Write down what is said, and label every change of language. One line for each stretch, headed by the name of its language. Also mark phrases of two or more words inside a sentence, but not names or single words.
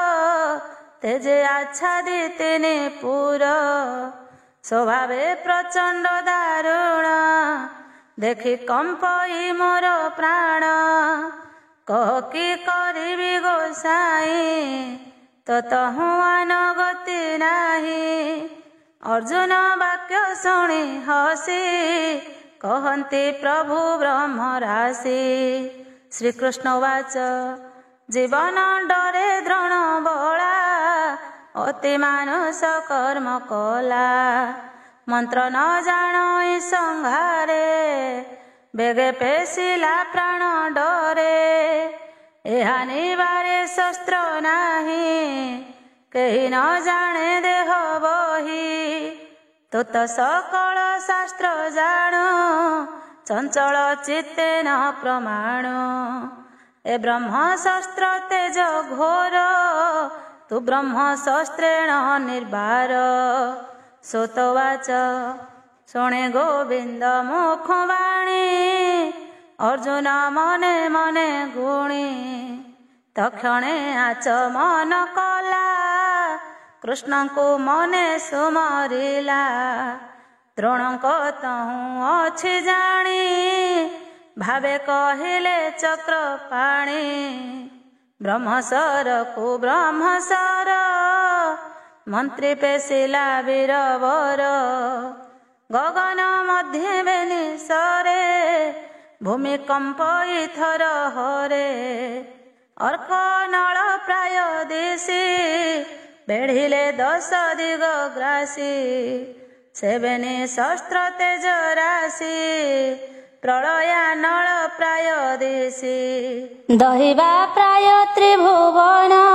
Odia: ତେଜେ ଆଚ୍ଛାଦିତିନି ପୁର ସ୍ୱଭାବେ ପ୍ରଚଣ୍ଡ ଦାରୁଣ ଦେଖି କମ୍ପଇ ମୋର ପ୍ରାଣ କହ କି କରିବି ଗୋସାଈ ତୋ ତହୁଆନ ଗତି ନାହୀ। ଅର୍ଜୁନ ବାକ୍ୟ ଶୁଣୀ ହସୀ କହନ୍ତି ପ୍ରଭୁ ବ୍ରହ୍ମ ରାଶି। ଶ୍ରୀକୃଷ୍ଣ ବାଚ ଜୀବନ ଡରେ ଦ୍ରୋଣ ବଳା ଅତି ମାନୁଷ କର୍ମ କଲା ମନ୍ତ୍ର ନ ଜାଣଇ ସଂଘାରେ ବେଗେ ପେଶିଲା ପ୍ରାଣ ଡରେ ଏହା ନିବାରେ ଶସ୍ତ୍ର ନାହୀ କେହୀ ନ ଜାନେ ଦେହ ବହୀ ତୂ ତୋ ସକଳ ଶାସ୍ତ୍ର ଜାଣୁ ଚଞ୍ଚଳ ଚିତ୍ତେ ନ ପ୍ରମାଣୁ ଏ ବ୍ରହ୍ମ ଶସ୍ତ୍ର ତେଜ ଘୋର ତୂ ବ୍ରହ୍ମ ଶସ୍ତ୍ରେଣ ନିର୍ବାର। ସୁତବାଚ ଶୁଣେ ଗୋବିନ୍ଦ ମୁଖବାଣୀ ଅର୍ଜୁନ ମନେ ମନେ ଗୁଣୀ ତକ୍ଷଣେ ଆଚମନ କଲା କୃଷ୍ଣ କୋ ମନେ ସୁମରିଲା ଦ୍ରୋଣକ ତହୁ ଅଛି ଜାଣୀ ଭାବେ କହିଲେ ଚକ୍ର ପାଣୀ ବ୍ରହ୍ମସର କୋ ବ୍ରହ୍ମସର ମନ୍ତ୍ରୀ ପେଶିଲା ବୀରବର ଗଗନ ମଧ୍ୟ ବେନିସରେ ଭୂମିକମ୍ପଇ ଥର ହରେ ଅର୍କ ନଳ ପ୍ରାୟ ଦିଶି ବେଢ଼ିଲେ 10 ଦିଗ ଗ୍ରାସୀ ସେବେନୀ ଶସ୍ତ୍ର ତେଜ ରାଶି ପ୍ରଳୟା ନଳ ପ୍ରାୟ ଦିଶି ଦହିବା ପ୍ରାୟ ତ୍ରିଭୁବନ